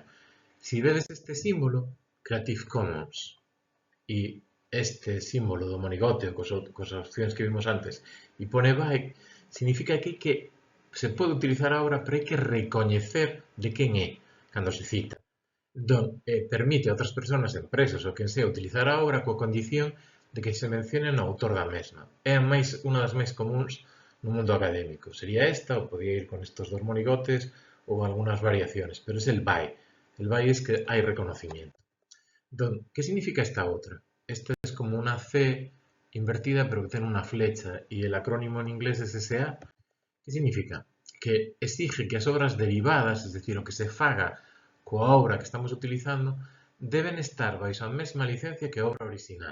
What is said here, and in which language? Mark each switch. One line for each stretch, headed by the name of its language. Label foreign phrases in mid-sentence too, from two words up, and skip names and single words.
Galician: Se vedes este símbolo, Creative Commons, e este símbolo do monigote, cos opcións que vimos antes, e pone by, significa que se pode utilizar a obra, pero hai que recoñecer de quen é cando se cita. Entón, permite a outras persoas, empresas ou quen sea utilizar a obra coa condición de que se mencione no autor da mesma. É unha das máis comuns no mundo académico. Sería esta, ou podía ir con estos dos monigotes, ou algunhas variaciones,
Spanish: pero es el by. El by es que hai reconocimiento.
Galician: Entón, que significa esta outra?
Spanish: Esta es como
Galician: unha C invertida, pero que ten unha flecha, e
Spanish: el acrónimo en inglés es SA.
Galician: Que significa? Que exige que as obras derivadas,
Spanish: es decir,
Galician: o que se faga coa obra que estamos utilizando, deben estar baixo a mesma licencia que a obra original.